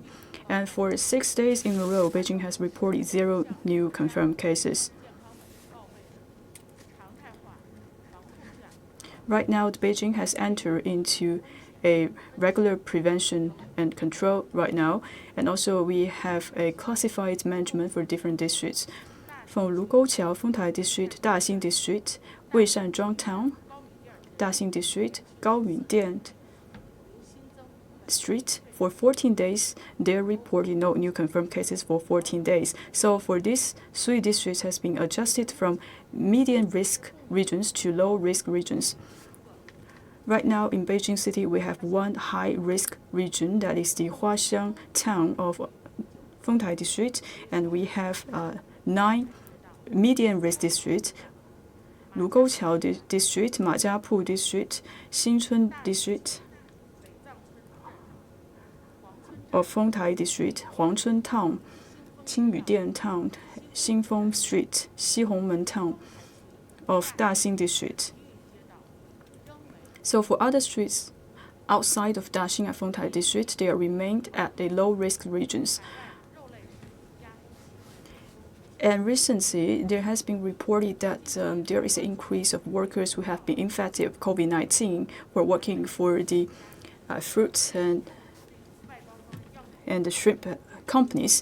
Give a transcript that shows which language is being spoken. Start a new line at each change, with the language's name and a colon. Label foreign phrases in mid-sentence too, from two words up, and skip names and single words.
English: And for 6 days in a row, Beijing has reported 0 new confirmed cases. Right now, Beijing has entered into a regular prevention and control right now, and also we have a classified management for different districts. From Lugouqiao, Fengtai District, Daxing District, Weishanzhuang Town, Daxing District, Gaoyundian Street, for 14 days, they reported no new confirmed cases for 14 days. So for these 3 districts has been adjusted from medium risk regions to low risk regions. Right now in Beijing City, we have 1 high risk region, that is the Huaxiang Town of Fengtai District, and we have 9 medium risk districts: Lugouqiao District, Majiapu District, Xinchun District of Fengtai District, Huangchun Town, Qingyudian Town, Xinfeng Street, Xihongmen Town of Daxing District. So for other streets outside of Daxing and Fengtai District, they are remained at the low-risk regions. And recently, there has been reported that there is an increase of workers who have been infected with COVID-19 who are working for the fruits and the shrimp companies.